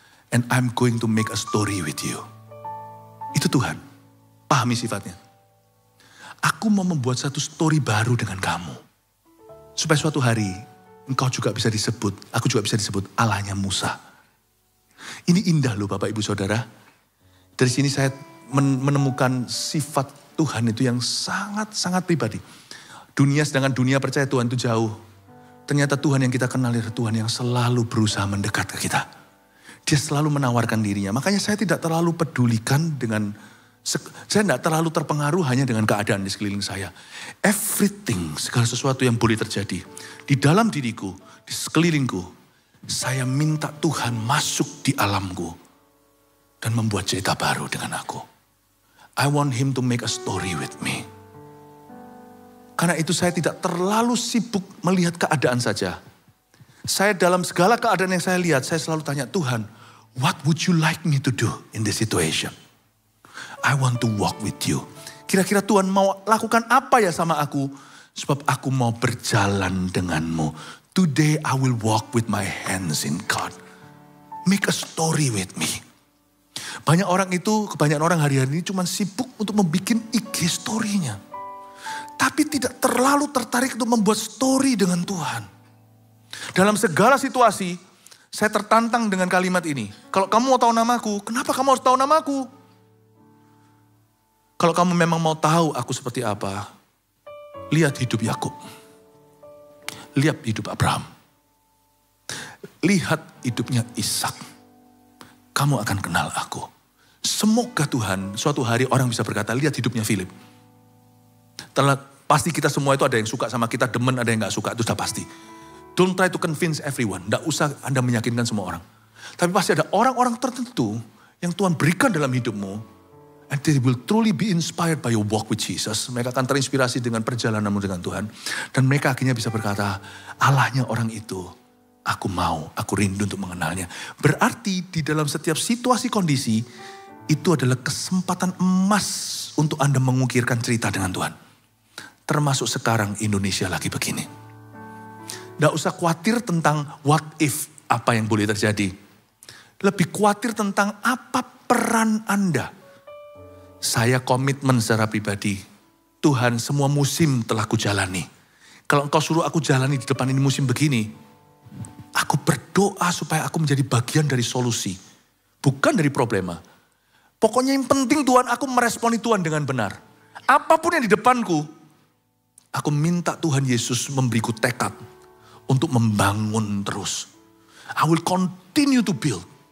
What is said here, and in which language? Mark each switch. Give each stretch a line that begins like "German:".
English: And I'm going to make a story with you.
Indonesian: Itu Tuhan. Pahami sifatnya. Aku mau membuat satu story baru dengan kamu. Supaya suatu hari engkau juga bisa disebut, aku juga bisa disebut Allahnya Musa. Ini indah loh Bapak Ibu Saudara. Dari sini saya menemukan sifat Tuhan itu yang sangat-sangat pribadi. Sedangkan dunia percaya Tuhan itu jauh. Ternyata Tuhan yang kita kenal adalah Tuhan yang selalu berusaha mendekat ke kita. Dia selalu menawarkan dirinya. Makanya saya tidak terlalu pedulikan dengan, saya tidak terlalu terpengaruh hanya dengan keadaan di sekeliling saya.
English: Everything,
Indonesian: segala sesuatu yang boleh terjadi. Di dalam diriku, di sekelilingku, saya minta Tuhan masuk di alamku. Dan membuat cerita baru dengan aku.
English: I want him to make a story with me.
Indonesian: Karena itu saya tidak terlalu sibuk melihat keadaan saja. Saya dalam segala keadaan yang saya lihat, saya selalu tanya Tuhan,
English: what would you like me to do in this situation? I want to walk with you.
Indonesian: Kira-kira Tuhan mau lakukan apa ya sama aku? Sebab aku mau berjalan denganmu.
English: Today I will walk with my hands in God. Make a story with me.
Indonesian: Kebanyakan orang hari-hari ini cuma sibuk untuk membuat IG story-nya. tapi tidak terlalu tertarik untuk membuat story dengan Tuhan. Dalam segala situasi, saya tertantang dengan kalimat ini. Kalau kamu mau tahu namaku, kenapa kamu harus tahu namaku? Kalau kamu memang mau tahu aku seperti apa, lihat hidup Yakub. Lihat hidup Abraham. Lihat hidupnya Ishak. Kamu akan kenal aku. Semoga Tuhan suatu hari orang bisa berkata, lihat hidupnya Philip. Pasti kita semua itu ada yang suka sama kita, demen, ada yang gak suka, itu sudah pasti.
English: Don't try to convince everyone.
Indonesian: Tidak usah Anda meyakinkan semua orang. Tapi pasti ada orang-orang tertentu yang Tuhan berikan dalam hidupmu.
English: And they will truly be inspired by your walk with Jesus.
Indonesian: Mereka akan terinspirasi dengan perjalananmu dengan Tuhan. Dan mereka akhirnya bisa berkata, Allahnya orang itu, aku rindu untuk mengenalnya. Berarti di dalam setiap situasi kondisi, itu adalah kesempatan emas untuk Anda mengukirkan cerita dengan Tuhan. Termasuk sekarang Indonesia lagi begini. Tidak usah khawatir tentang
English: what if,
Indonesian: apa yang boleh terjadi. Lebih khawatir tentang apa peran Anda. Saya komitmen secara pribadi, Tuhan semua musim telah kujalani. Kalau Engkau suruh aku jalani di depan ini musim begini, aku berdoa supaya aku menjadi bagian dari solusi. Bukan dari problema. Pokoknya yang penting Tuhan, aku meresponi Tuhan dengan benar. Apapun yang di depanku, aku minta Tuhan Yesus memberiku tekad untuk membangun terus.
English: I will continue to build.